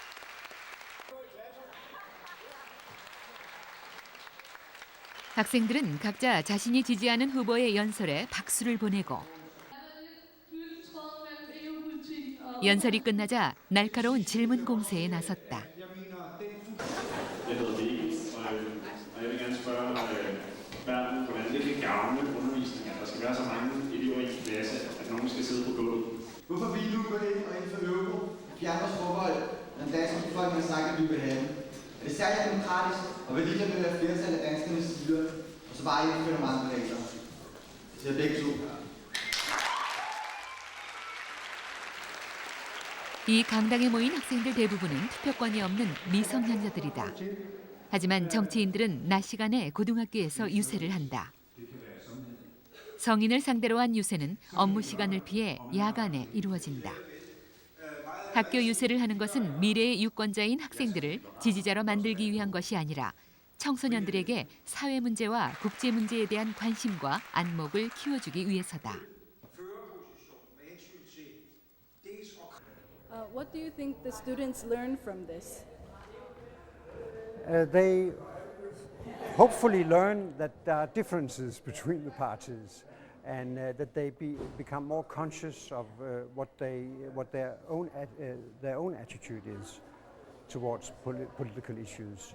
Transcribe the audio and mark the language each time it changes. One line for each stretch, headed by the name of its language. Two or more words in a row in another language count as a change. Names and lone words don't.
Korean: 학생들은 각자 자신이 지지하는 후보의 연설에 박수를 보내고 연설이 끝나자 날카로운 질문 공세에 나섰다.
Danish: Hvorfor vil du gå ind og indføre euro, fjerne vores forbehold, når den danske befolkning har sagt, at vi vil have den? Er det særligt demokratisk, og vil lige være flertal af danskernes styre, og så bare indføre nogle andre regler? Til jer begge to.
Korean: 이 강당에 모인 학생들 대부분은 투표권이 없는 미성년자들이다. 하지만 정치인들은 낮 시간에 고등학교에서 유세를 한다. 성인을 상대로 한 유세는 업무 시간을 피해 야간에 이루어진다. 학교 유세를 하는 것은 미래의 유권자인 학생들을 지지자로 만들기 위한 것이 아니라 청소년들에게 사회 문제와 국제 문제에 대한 관심과 안목을 키워주기 위해서다.
English: What do you think the students learn from this? They hopefully learn that there are differences between the parties, and that they become more conscious of what their own attitude is towards political issues.